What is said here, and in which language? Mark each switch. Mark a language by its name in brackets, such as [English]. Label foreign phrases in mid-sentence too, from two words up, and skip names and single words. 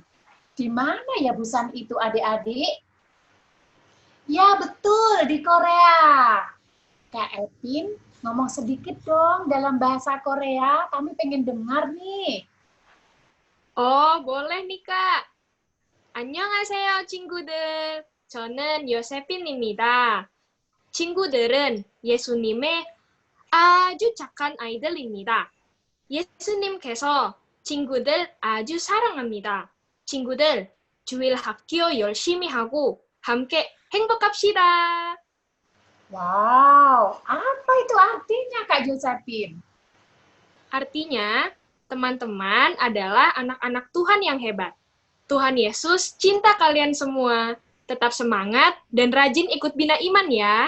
[Indonesian] Di mana ya Busan itu adik-adik? Ya betul, di Korea. Kak Evin, ngomong sedikit dong dalam bahasa Korea. Kami pengen dengar nih. Oh, boleh nih, Kak. [Korean] 안녕하세요, 친구들. 저는 요세핀입니다. 친구들은 예수님의 아주 착한 아이들입니다. 예수님께서 친구들 아주 사랑합니다. 친구들, 주일 학교 열심히 하고 함께 행복합시다. [Indonesian] Wow, apa itu artinya Kak Josephine? Artinya, teman-teman adalah anak-anak Tuhan yang hebat. Tuhan Yesus cinta kalian semua. Tetap semangat dan rajin ikut bina iman ya.